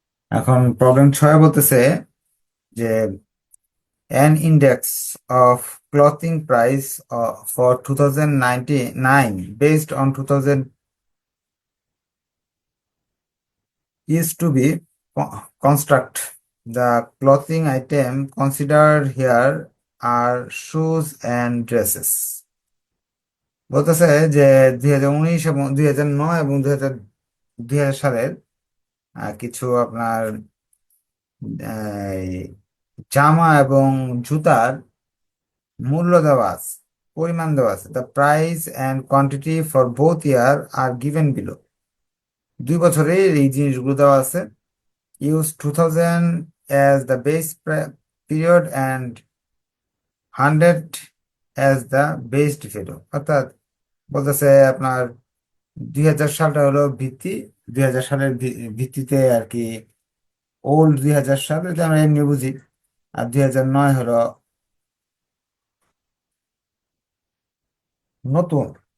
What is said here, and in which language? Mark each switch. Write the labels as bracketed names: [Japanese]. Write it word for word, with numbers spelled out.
[Bangla] এখন প্রবলেম ছয় বলতেছে যে [English] An index of clothing price for two thousand ninety nine based on two thousand is to be co- construct. The clothing item considered here are shoes and dresses. [Bangla] বলতেছে যে দুই হাজার উনিশ এবং দুই হাজার নয় এবং দুই হাজার দুই হাজার সালের আহ, কিছু আপনার এই জামা এবং জুতার মূল্য দেওয়া আছে, পরিমাণ দেওয়া আছে। [English] The price and quantity for both year are given below. [Bangla] দুই বছরের এই জিনিসগুলো দেওয়া আছে। [English] Use two thousand as the base pre- period and one hundred as the base period. [Bangla] অর্থাৎ বলতেছে আপনার দুই হাজার সালটা হলো ভিত্তি, দুই হাজার সালের ভি- ভিত্তিতে আর কি, ওল্ড দুই হাজার সাল এটা আমরা এমনি বুঝি। আর দুই হাজার নয় হলো নতুন।